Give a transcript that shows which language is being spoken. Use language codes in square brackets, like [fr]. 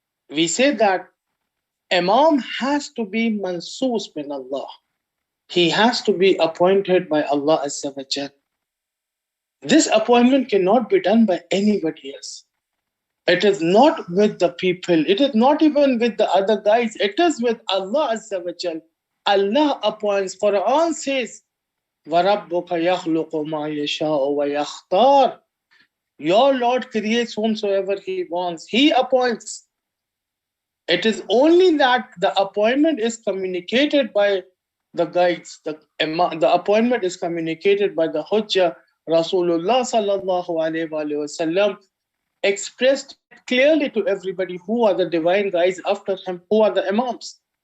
[en] We say that Imam has to be [ar] mansoos min Allah. [en] He has to be appointed by Allah Azza wa Jal. This appointment cannot be done by anybody else. It is not with the people. It is not even with the other guys. It is with Allah Azza wa Jal. Allah appoints. Quran says, [ar] وَرَبُّكَ يَخْلُقُ مَا يَشَاءُ وَيَخْتَارُ. [en] Your Lord creates whomsoever He wants. He appoints. It is only that the appointment is communicated by the guides. The appointment is communicated by the Hujjah. Rasulullah sallallahu alayhi wa sallam expressed clearly to everybody who are the divine guides after him, who are the Imams.